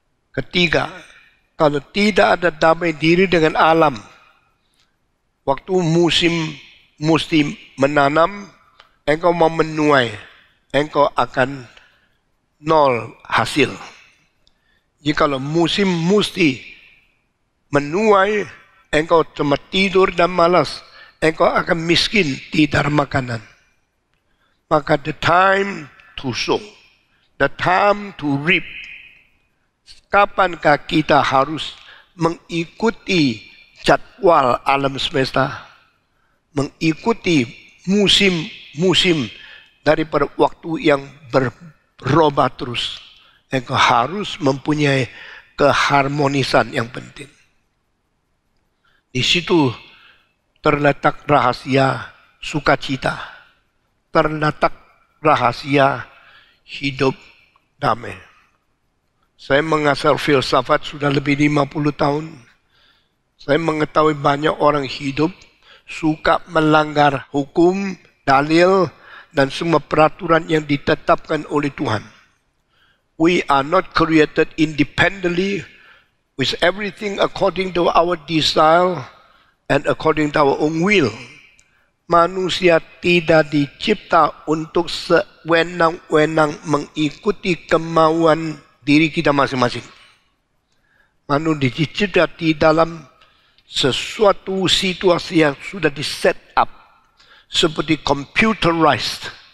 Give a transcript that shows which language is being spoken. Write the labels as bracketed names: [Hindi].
[Indonesian] Ketiga, kalau tidak ada damai diri dengan alam, waktu musim mesti menanam, engkau mau menuai, engkau akan nol hasil. Jikalau musim mesti menuai, engkau cuma tidur dan malas, engkau akan miskin, tidak ada makanan. [English] Maka the time to sow, the time to reap. [Indonesian] Kapankah kita harus mengikuti jadwal alam semesta, mengikuti musim-musim daripada waktu yang berubah terus? Engkau harus mempunyai keharmonisan yang penting. Di situ terletak rahasia sukacita, terletak rahasia hidup damai. Saya mengasar filsafat sudah lebih 50 tahun. Saya mengetahui banyak orang hidup suka melanggar hukum, dalil, dan semua peraturan yang ditetapkan oleh Tuhan. [English] We are not created independently with everything according to our desire and according to our own will. [Indonesian] Manusia tidak dicipta untuk sewenang-wenang mengikuti kemauan diri kita masing-masing. Manusia dicipta di dalam sesuatu situasi yang sudah di-set up, seperti computerized.